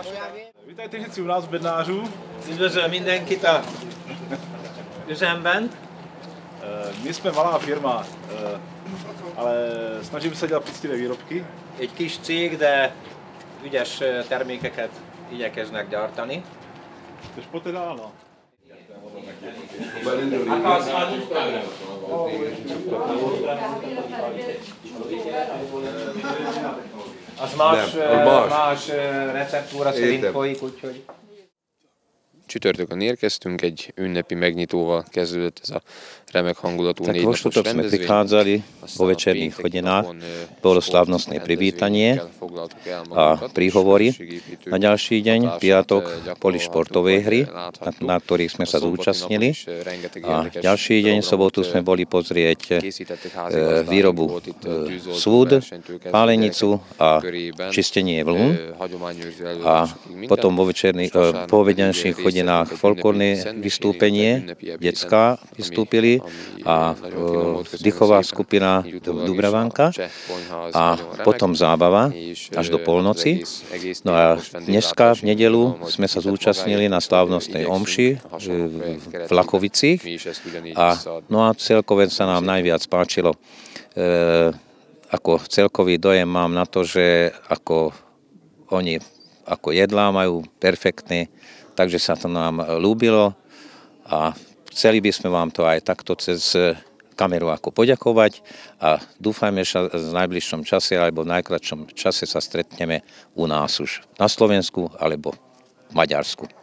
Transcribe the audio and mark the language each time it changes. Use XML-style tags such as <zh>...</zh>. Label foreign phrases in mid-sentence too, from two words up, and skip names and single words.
<sk>Vítajte všetci u nás v Bednářů.</sk> <hu>Üdvözlöm mindenkit a üzemben.</hu> <cs>My jsme malá firma, ale snažíme se dělat poctivé výrobky.</cs> <hu>Egy kis cég, de ügyes termékeket igyekeznek gyártani.</hu> <cs>Což poté dál, no.</cs> <hu>Az más receptúra szerint folyik, úgyhogy... Csütörtökön érkeztünk, egy ünnepi megnyitóval kezdődött ez a remek hangulatú</hu> <sk>Tak vo</sk> <hu>négynapos</hu> <sk>štvrtok sme</sk> <hu>rendezvény.</hu> <sk>prichádzali</sk> <hu>Aztán</hu> <sk>po</sk> <hu>a</hu> <sk>večerných</sk> <hu>pénteki</hu> <sk>hodinách,</sk> <hu>napon,</hu> <sk>bolo</sk> <hu>Zsoltán</hu> <sk>slávnostné</sk> <hu>rendezvényekkel</hu> <sk>privítanie</sk> <hu>foglaltuk el</hu> <sk>a</sk> <hu>magunkat,</hu> <sk>príhovory.</sk> <hu>közösségépítő</hu> <sk>Na ďalší deň,</sk> <hu>hatását,</hu> <sk>piatok,</sk> <hu>gyakorolhattuk,</hu> <sk>boli športové</sk> <hu>vagy</hu> <sk>hry,</sk> <hu>láthattuk.</hu> <sk>na ktorých sme</sk> <hu>A</hu> <sk>sa</sk> <hu>szombati napon</hu> <sk>zúčastnili.</sk> <hu>is rengeteg</hu> <sk>A</sk> <hu>érdekes</hu> <sk>ďalší deň,</sk> <hu>programot,</hu> <sk>sobotu, sme boli pozrieť</sk> <hu>készítettek házigazdáink,</hu> <sk>výrobu</sk> <hu>volt itt tűzoltó</hu> <sk>súd,</sk> <hu>versenytől kezdve</hu> <sk>pálenicu</sk> <hu>gyerekek</hu> <sk>a</sk> <hu>körében,</hu> <sk>čistenie vln.</sk> <hu>hagyományőrző</hu> <sk>A</sk> <hu>előadásokig minden.</hu> <sk>potom vo večerných,</sk> <hu>Vasárnap</hu> <sk>povedenších</sk> <hu>pedig</hu> <sk>hodinách</sk> <hu>részt vettünk egy</hu> <sk>folklórne</sk> <hu>ünnepi szentmisénél,</hu> <sk>vystúpenie,</sk> <hu>ünnepi ebéden,</hu> <sk>detská</sk> <hu>ami</hu> <sk>vystúpili a</sk> <hu>nagyon finom volt, köszönöm</hu> <sk>dýchová</sk> <hu>szépen.</hu> <sk>skupina</sk> <hu>Így utólag is</hu> <sk>Dubravanka</sk> <hu>a cseh konyház</hu> <sk>a</sk> <hu>nagyon remek,</hu> <sk>potom zábava</sk> <hu>és</hu> <sk>až do polnoci.</sk> <hu>egész</hu> <sk>No a</sk> <hu>népos</hu> <sk>dneska v</sk> <hu>vendéglátási</hu> <sk>nedelu</sk> <hu>programot</hu> <sk>sme sa</sk> <hu>készített</hu> <sk>zúčastnili</sk> <hu>magáért,</hu> <sk>na slávnostnej</sk> <hu>igyekszünk</hu> <sk>omši</sk> <hu>a hasonló projekt</hu> <sk>v</sk> <hu>keretében</hu> <sk>Vlachovicích</sk> <hu>mi is ezt ugyanígy</hu> <sk>a</sk> <hu>visszaadni.</hu> <sk>no a celkové sa nám najviac páčilo. Ako celkový dojem mám na to, že ako oni ako jedlá majú perfektné, takže sa to nám ľúbilo a chceli by sme vám to aj takto cez kameru ako poďakovať a dúfajme, že v najbližšom čase alebo v najkratšom čase sa stretneme u nás už na Slovensku alebo v Maďarsku.</sk>